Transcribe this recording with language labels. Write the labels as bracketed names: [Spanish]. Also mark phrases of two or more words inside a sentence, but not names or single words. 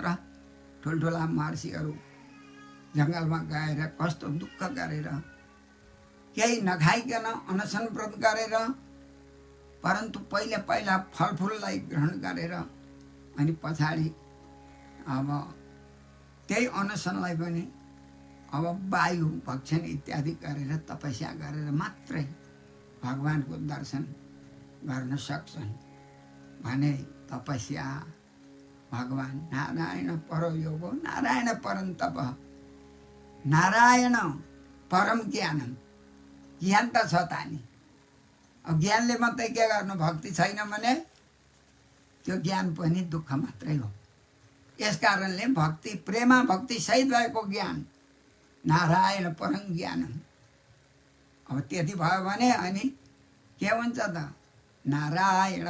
[Nepali] ठुल्ठुला महर्षिहरू जङ्गलमा गएर कस्तो दुःख गरेर, केही नखाइकन अनसन व्रत गरेर, परन्तु पहिला पहिला फलफुललाई ग्रहण गरेर अनि पछाडि अब त्यही अनसनलाई पनि अब वायु भक्षण इत्यादि गरेर तपस्या गरेर मात्रै भगवानको दर्शन गर्न सक्छन् भने तपस्या भगवान [Sanskrit] नारायण परो योगो नारायण परम तप नारायण परम ज्ञानम [Nepali] ज्ञान त छ त नि अब ज्ञानले मात्रै के गर्नु भक्ति छैन भने त्यो ज्ञान पनि दुःख मात्रै हो यस कारणले भक्ति प्रेमा भक्ति सहित भएको ज्ञान [Sanskrit] नारायण परम ज्ञानम [Nepali] अब त्यति भयो भने अनि के हुन्छ त नारायण